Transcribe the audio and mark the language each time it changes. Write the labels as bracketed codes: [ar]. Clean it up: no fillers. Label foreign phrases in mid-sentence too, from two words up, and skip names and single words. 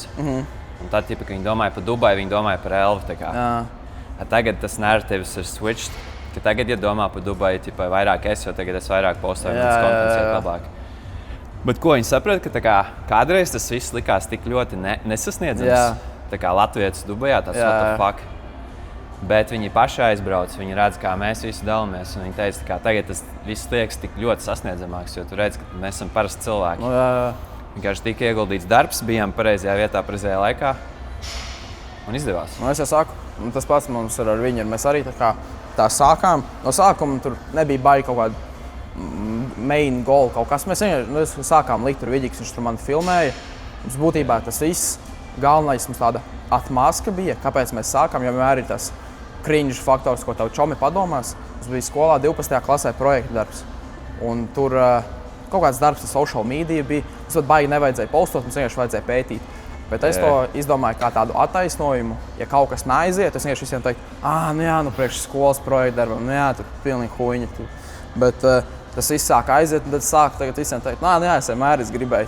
[lv] Un tad, kad viņi domāja par Dubai, viņi domāja par Elvi. Tagad tas narratīvs ir switched, ka tagad, ja domā par Dubai, vairāk jo tagad es vairāk postoju, mans kontents iet labāk. Bet ko viņi saprata, ka kādreiz tas viss likās tik ļoti nesasniedzams. Tā kā latvietis Dubajā, tas [en] what the fuck. [lv] Bet viņi paši aizbrauc, viņi redz, kā mēs visi dalāmies. Viņi teica, ka tagad tas viss liekas tik ļoti sasniedzamāks, jo tu redz, ka mēs esam parasti cilvēki. Vienkārši tika ieguldīts darbs, bijām pareizajā vietā, pareizajā laikā un izdevās. Es jau saku, tas pats mums ir ar viņu. Mēs arī tā sākām. No sākuma tur nebija baigi kaut kāda [en] main goal [lv] kaut kas. Mēs sākām likt tur Viģiks, viņš tur mani filmēja. Mums būtībā tas viss galvenais mums tāda atmaska bija, kāpēc mēs sākām, jo vienmēr ir tas cringe faktors, ko tavu čomi padomās. Mums bija skolā 12. klasē projekta darbs. Un tur kaut kāds darbs ar [en] social media [lv] bija. Tas pat baigi nevajadzēja postot, mums vienkārši vajadzēja pētīt. Bet es to izdomāju kā tādu attaisnojumu. Ja kaut kas neaiziet, es vienkārši visiem teiktu, priekš skolas projekta darbam, tur pilnīgi huiņa. Bet tas viss sāk aiziet, un tad sāku tagad visiem teikt, es vienmēr gribēju.